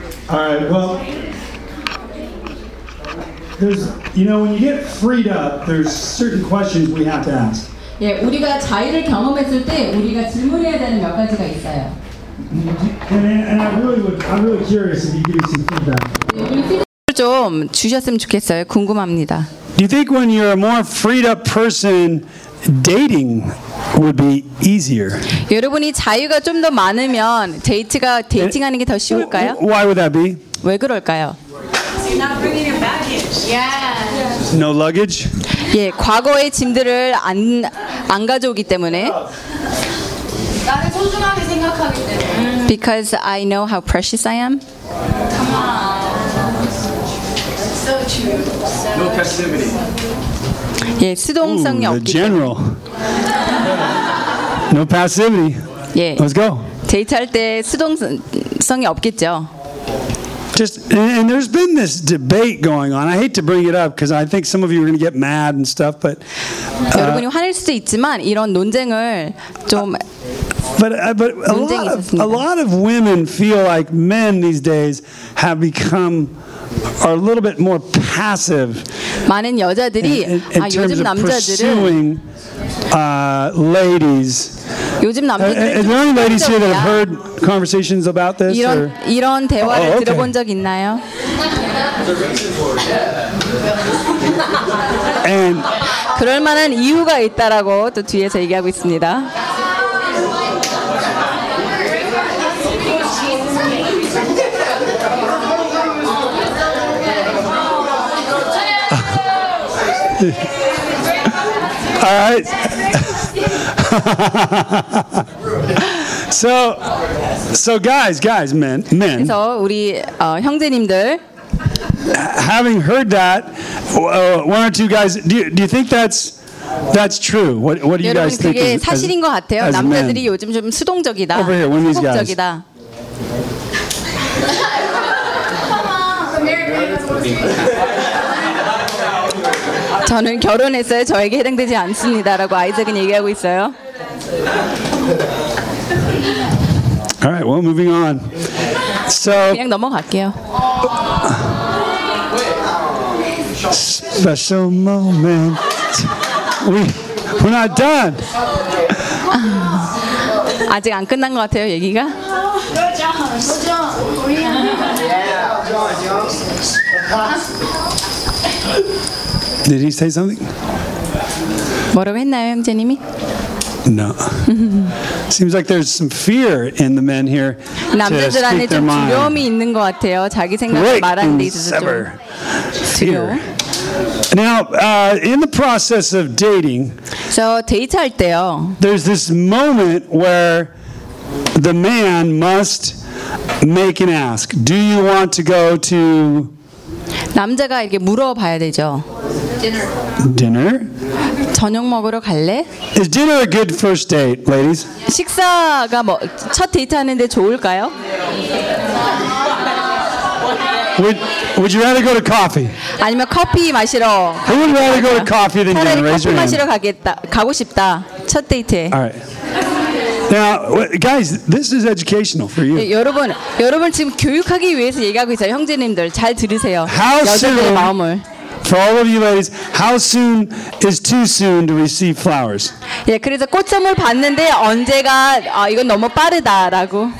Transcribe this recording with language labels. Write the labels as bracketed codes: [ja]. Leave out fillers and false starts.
[en] All right, well, there's, you know, when you get freed up, there's certain questions we have to ask. [ko] 예, 우리가 자유를 경험했을 때 우리가 질문해야 되는 몇 가지가 있어요. [en] And I'm really curious if you give me some feedback. [ko] 좀 주셨으면 좋겠어요. 궁금합니다. [en] Do you think when you're a more freed up person, dating would be easier? [ko] 여러분이 자유가 좀 더 많으면 데이트가 데이팅하는 게 더 쉬울까요? [en] Why would that be? [ko] 왜 그럴까요? [en] You're not bringing your baggage. Yeah. No luggage? [ko] 예, 과거의 짐들을 안 가져오기 때문에. 나를 소중하게 생각하기 때문에. [en] Because I know how precious I am. Come on. So true. No passivity. [ko] 예, 수동성이 없기 [en] general. No passivity. [ko] 예. [en] Let's go. [ko] 데이트할 때 수동성이 없겠죠. [en] Just and there's been this debate going on. I hate to bring it up because I think some of you are going to get mad and stuff. But [ko] 여러분이 화낼 수도 있지만 이런 논쟁을 좀 [en] But a lot of women feel like men these days have become. Are a little bit more passive. [ko] 많은 여자들이 요즘 남자들은 [en] ladies. [ko] 요즘 남자들 [en] Are there any ladies here that have heard conversations about this? [ko] 이런 대화를 들어본 적 있나요? [en] And [ko] 그럴 만한 이유가 있다라고 또 뒤에서 얘기하고 있습니다. [en] All right. So guys, men. 그래서 우리 형제님들. Having heard that, one or two guys, do you think that's true? What do you guys think? [ko] 여러분 그게 사실인 것 같아요. 남자들이 요즘 좀 수동적이다. [en] Over here, one of these guys. [ko] 수동적이다. [en] Come on. [ko] 저는 결혼했어요. 저에게 해당되지 않습니다라고 아이작은 얘기하고 있어요. [en] All right, well, moving on. So [ko] 그냥 넘어갈게요. [en] Special moment. We're not done. [ko] 아직 안 끝난 것 같아요, 얘기가. [en] Did he say something? [ko] 뭐라고 했나요, 형제님이? [en] No. Seems like there's some fear in the men here. [ko] 남자들 안에 좀 두려움이 있는 것 같아요. 자기 생각을 말하는 데 있어서 좀 두려워. [en] Now, in the process of dating, [ko] so 데이트할 때요. [en] There's this moment where the man must make an ask. Do you want to go to? [ko] 남자가 이렇게 물어봐야 되죠. [en] Dinner? [ko] 저녁 먹으러 갈래? [en] Is dinner a good first date, ladies? [ko] 식사가 뭐 첫 데이트 하는데 좋을까요? [en] Would you rather go to coffee? [ko] 아니면 커피 마시러? [en] Who would rather go to coffee than dinner? Raise your hand. [ko] 커피 마시러 가겠다. 가고 싶다. 첫 데이트에. [en] All right. Now, guys, this is educational for you. [ko] 여러분 지금 교육하기 위해서 얘기하고 있어요. 형제님들 잘 들으세요. [en] How [ko] 여자들의 마음을. [en] For all of you ladies, how soon is too soon to receive flowers? [ko] 예, 그래서 꽃선물 받는데 언제가 이건 너무 빠르다라고.